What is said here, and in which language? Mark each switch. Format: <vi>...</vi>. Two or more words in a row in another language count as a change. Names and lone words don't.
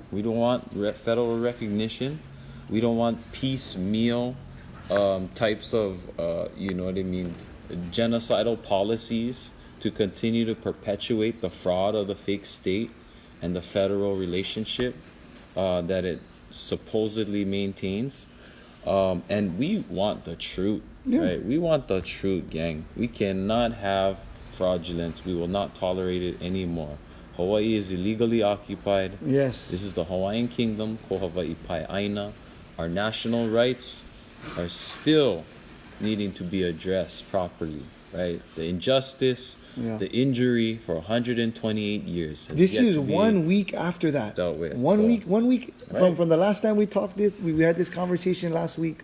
<en>We don't want federal recognition. We don't want piecemeal types of, you know what I mean, genocidal policies to continue to perpetuate the fraud of the fake state and the federal relationship that it supposedly maintains. And we want the truth, right? We want the truth, gang. We cannot have fraudulence. We will not tolerate it anymore. Hawaii is illegally occupied. Yes. This is the Hawaiian Kingdom,</en> <haw>ko Hawaii pai aina.</haw> <en>Our national rights are still needing to be addressed properly, right? The injustice, the injury for 128 years. This is 1 week after that. Dealt with. One week Right. from the last time we talked. We had this conversation last week.</en>